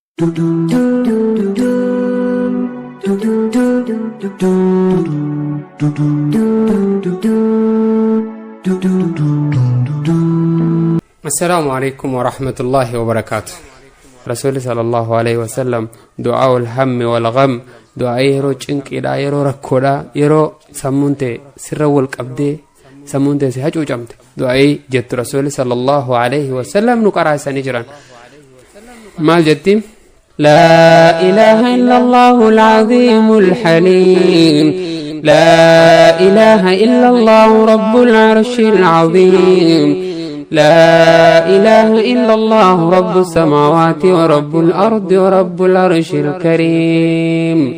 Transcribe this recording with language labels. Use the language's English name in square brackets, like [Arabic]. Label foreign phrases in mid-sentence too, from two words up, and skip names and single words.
[Arabic] السلام عليكم ورحمة الله وبركاته. رسول صلى الله عليه وسلم دعاء الهم والغم دعاء يرو [Oromo] cinqii dha yeroo rakkoodha yeroo sammuunte sirra wal qabdee sammuunte si hacuucamte du'aa jettu [Arabic] رسول صلى الله عليه وسلم [Oromo] nu qaraasanii jiran maal jetti [Arabic] لا إله إلا الله العظيم الحليم لا إله إلا الله رب العرش العظيم لا إله إلا الله رب السماوات ورب الأرض ورب العرش الكريم